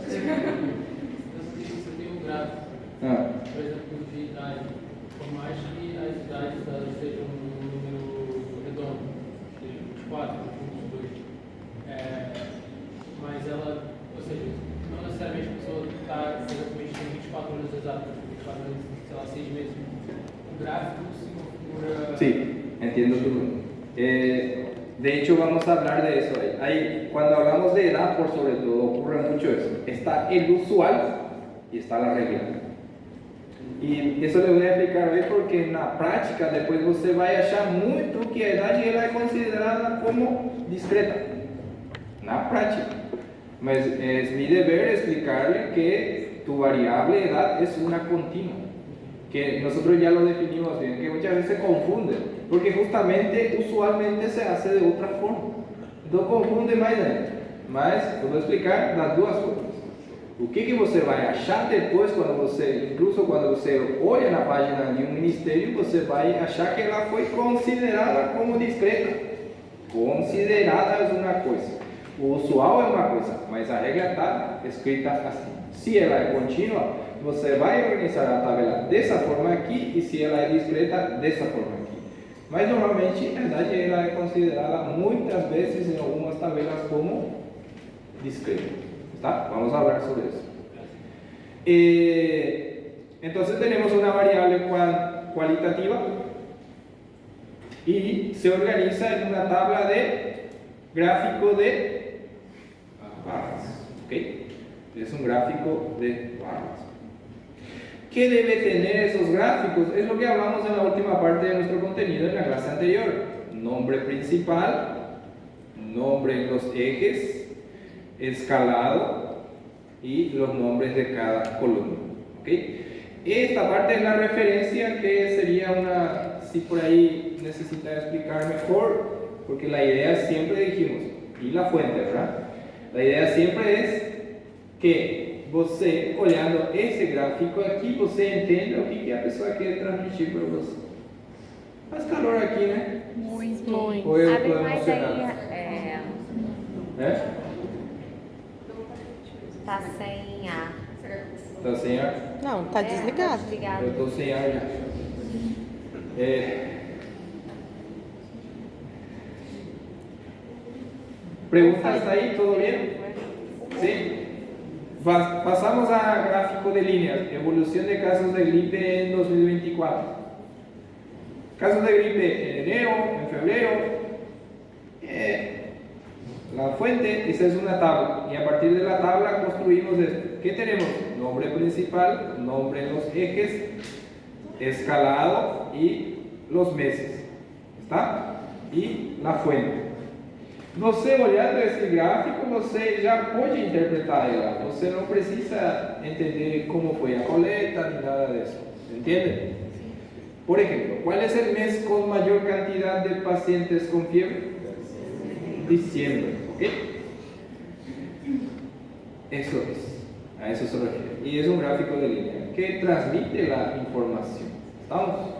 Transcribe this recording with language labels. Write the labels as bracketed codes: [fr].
[pt] Você tem um gráfico, por exemplo, de idade, por mais que as idades elas sejam um número redondo, seja 24, 22, mas ela, ou seja, não necessariamente a pessoa está exatamente com 24 anos exatos, 24 anos, sei lá, 6 meses. O gráfico se configura. [es] Sí, entiendo tu. De hecho, vamos a hablar de eso ahí. Cuando hablamos de edad, por sobre todo, ocurre mucho eso. Está el usual y está la regla. Y eso le voy a explicar hoy porque en la práctica después [pt] você vai achar muito que a idade ela é considerada como discreta. Na práctica. [es] Mas es mi deber explicarle que tu variable edad es una continua. Que nosotros ya lo definimos bien, que muchas veces se confunde. Porque justamente, usualmente se hace de otra forma. Entonces confunde [pt] mais ainda. Mas eu vou explicar das duas formas. O que você vai achar depois, incluso quando você olha na página de um ministério, você vai achar que ela foi considerada como discreta. Considerada é uma coisa. O usual é uma coisa, mas a regra está escrita assim. Se ela é contínua, você vai organizar a tabela dessa forma aqui, e se ela é discreta, dessa forma aqui. Mas normalmente a idade ela é considerada muitas vezes em algumas tabelas como discreta. ¿Tá? [es] Vamos a hablar sobre eso. Entonces tenemos una variable cualitativa y se organiza en una tabla de gráfico de barras. ¿Okay? Es un gráfico de barras. ¿Qué debe tener esos gráficos? Es lo que hablamos en la última parte de nuestro contenido en la clase anterior. Nombre principal, nombre en los ejes, escalado y los nombres de cada columna. ¿Okay? Esta parte es la referencia que sería una, si por ahí necesita explicar mejor, porque la idea siempre dijimos, y la fuente, ¿verdad? La idea siempre es que [pt] você, olhando esse gráfico aqui, você entenda o que a pessoa quer transmitir para você. Faz calor aqui, né? Muito. Ou eu Abre estou mais aí. emocionado? Tá sem ar. Tá sem ar? Não, tá desligado. Desligado. Eu estou sem ar já. [es] ¿Preguntas ahí? ¿Todo bien? ¿Sí? Pasamos a gráfico de líneas. Evolución de casos de gripe en 2024. Casos de gripe en enero, en febrero. La fuente, esa es una tabla. Y a partir de la tabla construimos esto. ¿Qué tenemos? Nombre principal, nombre en los ejes, escalado y los meses. ¿Está? Y la fuente. [pt] Você olhando esse gráfico, você já pode interpretar ela. Você não precisa entender como foi a coleta ni nada disso. [es] ¿Entiende? Por ejemplo, ¿cuál es el mes con mayor cantidad de pacientes con fiebre? Diciembre. ¿Ok? Eso es. A eso se refiere. Y es un gráfico de línea que transmite la información. ¿Estamos?